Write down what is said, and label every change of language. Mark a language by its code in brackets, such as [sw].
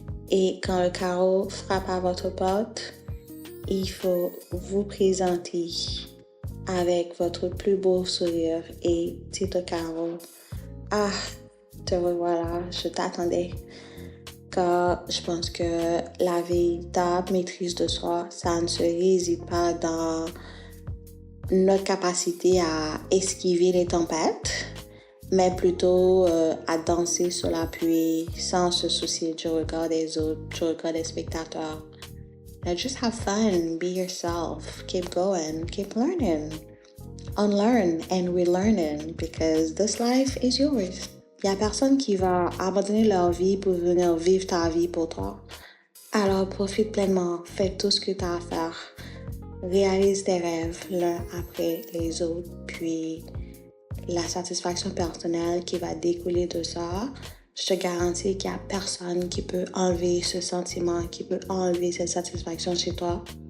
[fr] Et quand le carreau frappe à votre porte, il faut vous présenter avec votre plus beau sourire et dites au carreau, « Ah, te revoilà, je t'attendais. » Car je pense que la véritable maîtrise de soi, ça ne se réside pas dans notre capacité à esquiver les tempêtes, mais plutôt à danser sur la pluie sans se soucier du regard des autres, du regard des spectateurs. [en] Now just have fun, be yourself, keep going, keep learning. Unlearn and relearning because this life is yours. [fr] Il n'y a personne qui va abandonner leur vie pour venir vivre ta vie pour toi. Alors profite pleinement, fais tout ce que tu as à faire. Réalise tes rêves l'un après les autres, puis la satisfaction personnelle qui va découler de ça, je te garantis qu'il n'y a personne qui peut enlever ce sentiment, qui peut enlever cette satisfaction chez toi.